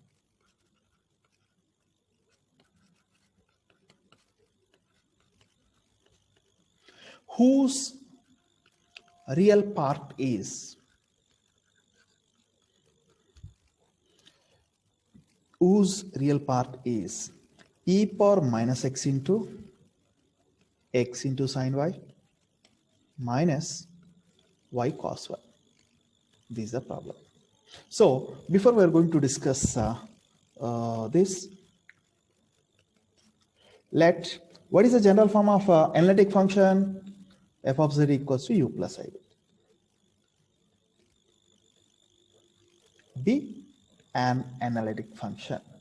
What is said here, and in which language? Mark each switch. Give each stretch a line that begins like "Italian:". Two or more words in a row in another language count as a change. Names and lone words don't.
English: whose real part is e power minus x into sine y minus y cos y. This is the problem. So before we are going to discuss this, what is the general form of analytic function? F of z equals to u plus I. Be an analytic function.